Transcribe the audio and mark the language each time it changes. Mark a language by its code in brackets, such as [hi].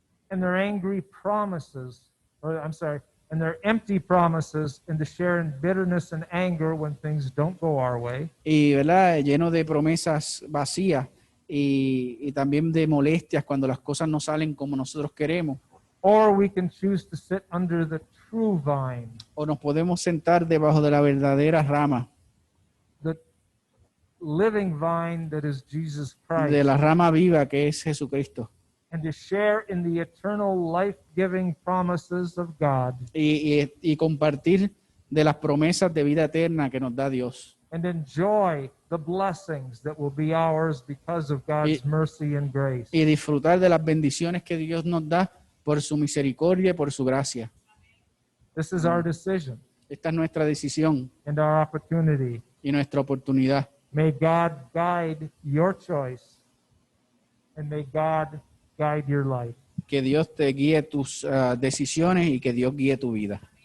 [en] and their angry promises, and their empty promises, and to share in bitterness and anger when things don't go our way. [es] y, ¿verdad?, lleno de promesas vacías y también de molestias cuando las cosas no salen como nosotros queremos. [en] Or we can choose to sit under the true vine, [es] O nos podemos sentar debajo de la verdadera rama, [en] the living vine that is Jesus [es] de [en] Christ, [es] la rama viva que es Jesucristo, [en] and to share in the eternal life-giving promises of God, [es] y compartir de las promesas de vida eterna que nos da Dios. [en] and enjoy the blessings that will be ours because of God's mercy and grace. [es] Y disfrutar de las bendiciones que Dios nos da por su misericordia y por su gracia. [en] This is our decision [es] Esta es nuestra decisión [en] and our opportunity. [es] y nuestra oportunidad. [en] May God guide your choice, and may God guide your life. [es] Que Dios te guíe tus decisiones y que Dios guíe tu vida.